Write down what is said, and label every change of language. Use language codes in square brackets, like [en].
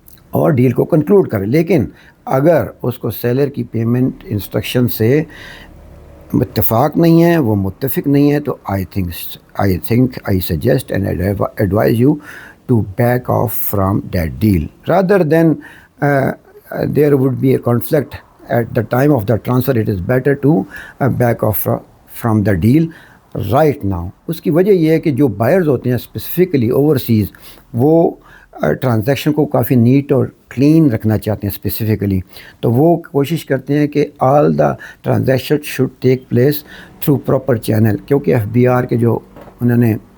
[ur] اور ڈیل کو کنکلوڈ کرے۔ لیکن اگر اس کو سیلر کی پیمنٹ انسٹرکشن سے اتفاق نہیں ہے، وہ متفق نہیں ہے، تو [en] I suggest and advise you to back off from that deal. Rather than there would be a conflict at the time of the transfer, it is better to back off from the deal right now. [ur] اس کی وجہ یہ ہے کہ جو buyers ہوتے ہیں specifically overseas, وہ transaction کو کافی نیٹ اور کلین رکھنا چاہتے ہیں اسپیسیفکلی، تو وہ کوشش کرتے ہیں کہ [en] all the transaction should take place through proper channel, [ur] کیونکہ FBR کے جو انہوں نے